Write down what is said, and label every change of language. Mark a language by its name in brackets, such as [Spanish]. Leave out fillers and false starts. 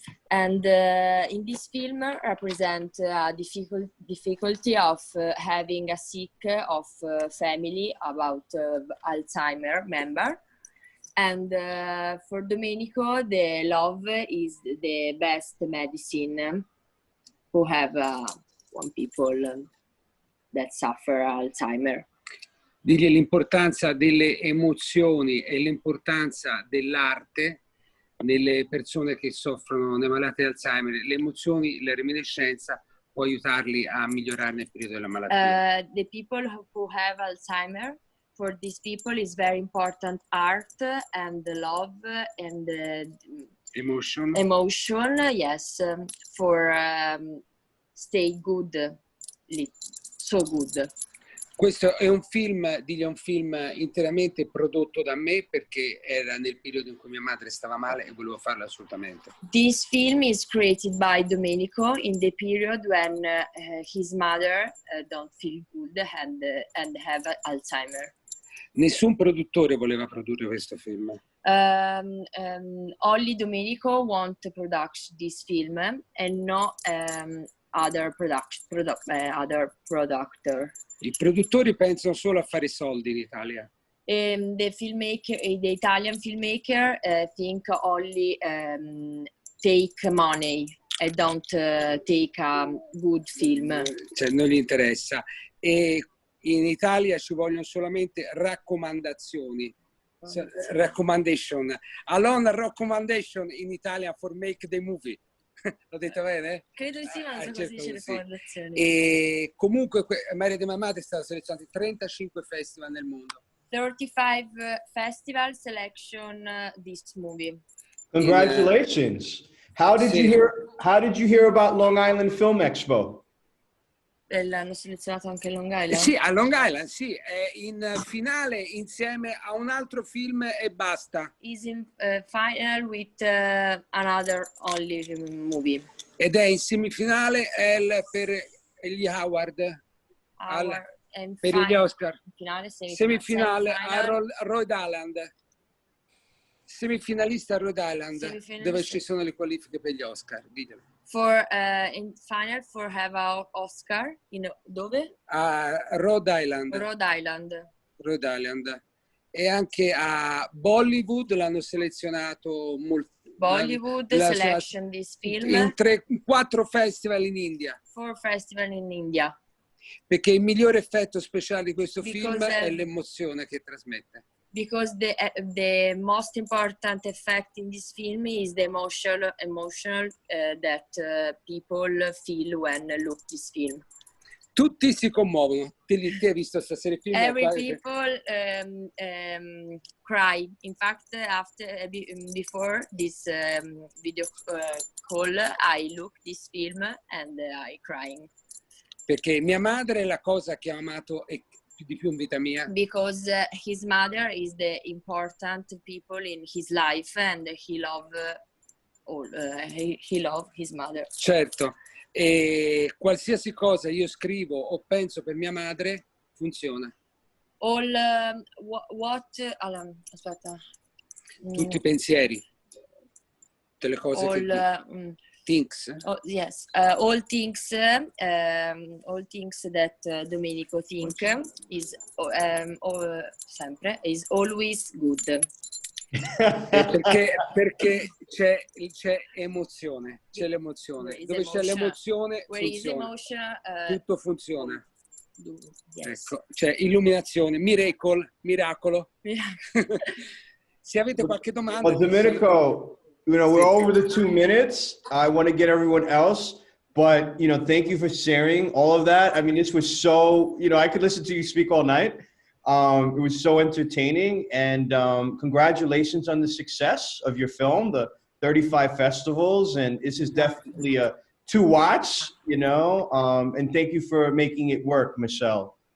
[English] And in this film represent difficulty of having a sick of family about Alzheimer member. And for Domenico, the love is the best medicine who have one people that suffer Alzheimer. [Italian] Digli l'importanza delle emozioni e l'importanza dell'arte nelle persone che soffrono, nei malati di Alzheimer. Le emozioni, la reminiscenza può aiutarli a migliorare nel periodo della malattia. [English] The people who have Alzheimer, for these people is very important art and the love and the emotion, yes, for stay good, so good. [Italian] Questo è un film, digli, è un film interamente prodotto da me perché era nel periodo in cui mia madre stava male e volevo farlo assolutamente. [English] This film is created by Domenico in the period when his mother don't feel good and have Alzheimer. [Italian] Nessun produttore voleva produrre questo film. [English] Only Domenico want to produce this film and no other producer. [Italian] I produttori pensano solo a fare soldi in Italia. [English] The Italian filmmaker think only take money and don't take a good film. [Italian] Cioè non gli interessa. E in Italia ci vogliono solamente raccomandazioni. [English] So, recommendation. Alone recommendation in Italian for make the movie. [Italian] L'ho detto bene? Credo di sì, ma non so come si dice le Sì. fondazioni. E comunque Mary de Mamate è stato selezionato in 35 festival nel mondo. [English] 35 festival selection this movie. Congratulations. How did you hear about Long Island Film Expo? [Italian] L'hanno selezionato anche a Long Island? Sì, a Long Island, sì, è in finale insieme a un altro film e basta. [English] Is in final with another only movie. [Italian] Ed è in semifinale per gli Award, per gli Oscar. Finale, semifinale a Rhode Island. Semifinalista a Rhode Island, dove ci sono le qualifiche per gli Oscar, ditelo. [English] For in final for have a Oscar in dove? [Italian] A Rhode Island. Rhode Island. Rhode Island. E anche a Bollywood l'hanno selezionato molto. [English] Bollywood selection this film. In 4 festival in India. 4 festival in India. [Italian] Perché il migliore effetto speciale di questo film è l'emozione che trasmette. [English] Because the most important effect in this film is the emotional that people feel when look this film. [Italian] Tutti si commuovono. Te hai visto stasera il film? [English] Every people cry. In fact, before this video call, I look this film and I crying. [Italian] Perché mia madre è la cosa che ha amato di più in vita mia. [English] Because his mother is the important people in his life and he love his mother. [Italian] Certo, e qualsiasi cosa io scrivo o penso per mia madre funziona. All aspetta. Tutti i pensieri, tutte le cose things. [English] Oh, yes, all things that Domenico think is sempre is always good. [Italian] perché c'è emozione, c'è l'emozione. Dove c'è l'emozione funziona. Tutto funziona. [English] Yes. [Italian] Ecco, c'è illuminazione, miracolo. Se avete qualche domanda. [English] Domenico, we're over the 2 minutes. I want to get everyone else, but thank you for sharing all of that. I mean, this was so, I could listen to you speak all night. It was so entertaining, and congratulations on the success of your film, the 35 festivals, and this is definitely a to watch, and thank you for making it work, Michelle.